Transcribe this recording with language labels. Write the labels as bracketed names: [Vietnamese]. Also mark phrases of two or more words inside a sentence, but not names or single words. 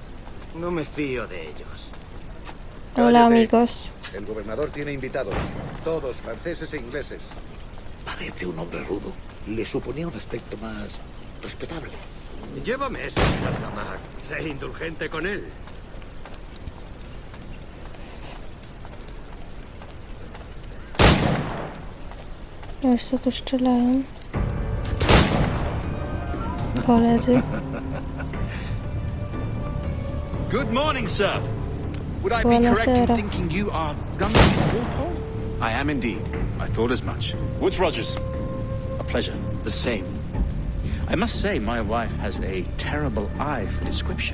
[Spanish] No me fío de ellos. Hola, Cállate. amigos. El gobernador tiene invitados. Todos franceses e ingleses. Parece un hombre rudo. Le suponía un aspecto más respetable. Llévame eso, señor Tamak. Sé indulgente con él. [Polish] Już co tu strzelają. Koledzy. [English] Good morning, sir. Would I be [Italian] Buonasera. [English] correct in thinking you are Duncan Walpole? I am indeed. I thought as much. Woods Rogers. A pleasure. The same. I must say, my wife has a terrible eye for description.